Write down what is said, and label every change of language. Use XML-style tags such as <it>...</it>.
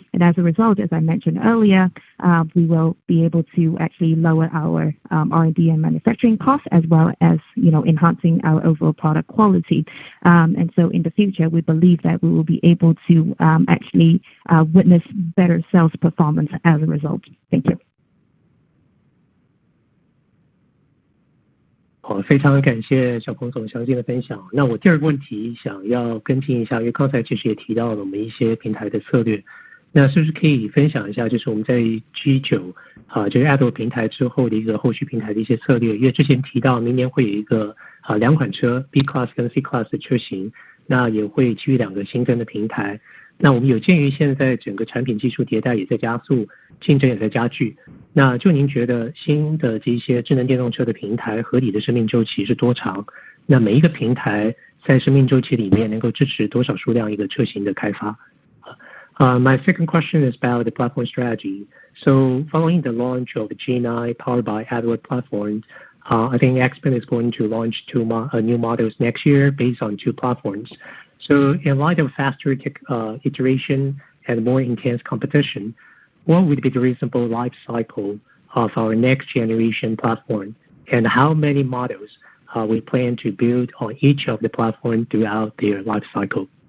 <en>And as a result, as I mentioned earlier, we will be able to actually lower our R&D and manufacturing costs, as well as enhancing our overall product quality. And so in the future, we believe that we will be able to actually witness better sales performance as a result. Thank you.</en> <zh>好，非常感谢小鹏总详细的分享。那我第二个问题想要跟进一下，因为刚才其实也提到了我们一些平台的策略，那是不是可以分享一下，就是我们在 G9 就是 Adult 平台之后的一个后续平台的一些策略？因为之前提到明年会有一个两款车 B Class 跟 C Class 的车型，那也会基于2个新增的平台。那我们有鉴于现在整个产品技术迭代也在加速，竞争也在加剧，那就您觉得新的这些智能电动车的平台合理的生命周期是多长？那每一个平台在生命周期里面能够支持多少数量一个车型的开发？</zh> <en>My second question is about the platform strategy. So following the launch of the G9 powered by AdWord platform, I think XPeng is going to launch new models next year based on 2 platforms. So in light of faster iteration and more intense competition, what would be the reasonable life cycle of our next generation platform, and how many models we plan to build on each of the platforms throughout their life cycle?</en>